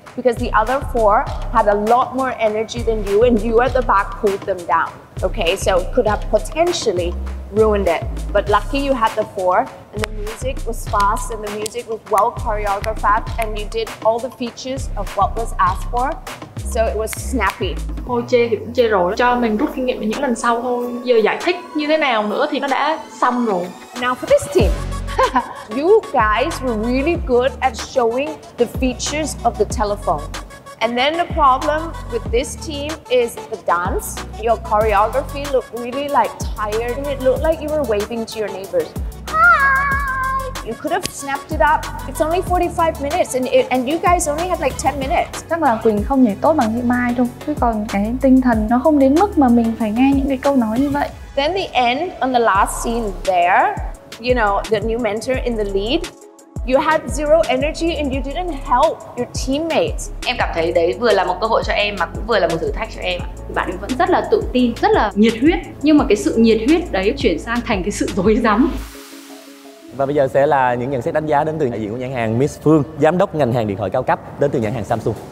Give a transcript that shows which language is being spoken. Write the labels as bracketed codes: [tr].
[en] Because the other 4 had a lot more energy than you and you at the back pulled them down. Okay, so it could have potentially ruined it. But lucky you had the 4 and the music was fast and the music was well choreographed and you did all the features of what was asked for. So it was snappy. [vi] Thôi chê thì cũng chê rồi, cho mình rút kinh nghiệm ở những lần sau thôi. Giờ giải thích như thế nào nữa thì nó đã xong rồi. [en] Now for this team. You guys were really good at showing the features of the telephone. And then the problem with this team is the dance. Your choreography looked really like tired and it looked like you were waving to your neighbors. Hi! You could have snapped it up. It's only 45 minutes and you guys only had like 10 minutes. [vi] Chắc là Quỳnh không nhảy tốt bằng chị Mai đâu. Chứ còn cái tinh thần nó không đến mức mà mình phải nghe những cái câu nói như vậy. [en] Then the end on the last scene there, you know, the new mentor in the lead, you had zero energy and you didn't help your teammates. [vi] Em cảm thấy đấy vừa là một cơ hội cho em mà cũng vừa là một thử thách cho em. Bạn ấy vẫn rất là tự tin, rất là nhiệt huyết, nhưng mà cái sự nhiệt huyết đấy chuyển sang thành cái sự rối rắm. Và bây giờ sẽ là những nhận xét đánh giá đến từ đại diện của nhãn hàng Miss Phương, giám đốc ngành hàng điện thoại cao cấp đến từ nhãn hàng Samsung.